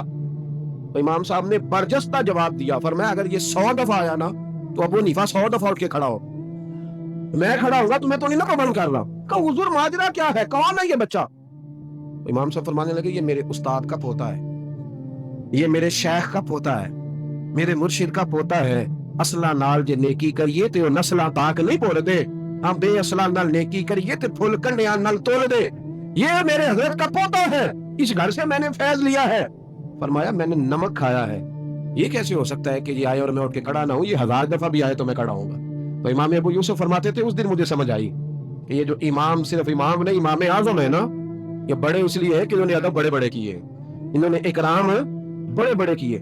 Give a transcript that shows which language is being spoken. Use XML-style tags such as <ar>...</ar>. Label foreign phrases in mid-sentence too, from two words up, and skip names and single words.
<ur>تو امام صاحب نے برجستہ جواب دیا، فرمایا اگر یہ 100 دفعہ آیا نا تو ابو حنیفہ 100 دفعہ اٹھ کے کھڑا ہو. میں کھڑا ہوں گا، تمہیں تو نہیں نا پابند کر رہا. کہا حضور ماجرا کیا ہے، کون ہے یہ بچہ؟ امام صاحب فرمانے لگے یہ میرے استاد کا پوتا ہے، یہ میرے شیخ کا پوتا ہے، میرے مرشد کا پوتا ہے.</ur> <pa>اصلہ نال جے نیکی کریے تے نسلاں تاک نہیں بول دے، ہم بے اصلہ نال نیکی کریے تے پھول کنڈیاں نال تول دے.</pa> <ur>یہ میرے حضرت کا پوتا ہے، اس گھر سے میں نے فیض لیا ہے. فرمایا میں نے نمک کھایا ہے، یہ کیسے ہو سکتا ہے کہ یہ آئے اور میں اٹھ کے کھڑا نہ ہوں، یہ 1000 دفعہ بھی آئے تو میں کھڑا ہوں گا. تو امام ابو یوسف فرماتے تھے اس دن مجھے سمجھ آئی کہ یہ جو امام صرف امام نہیں، امام اعظم ہے نا، یہ بڑے اس لیے ہے کہ انہوں نے ادب بڑے بڑے کیے، انہوں نے اکرام بڑے بڑے کیے.</ur>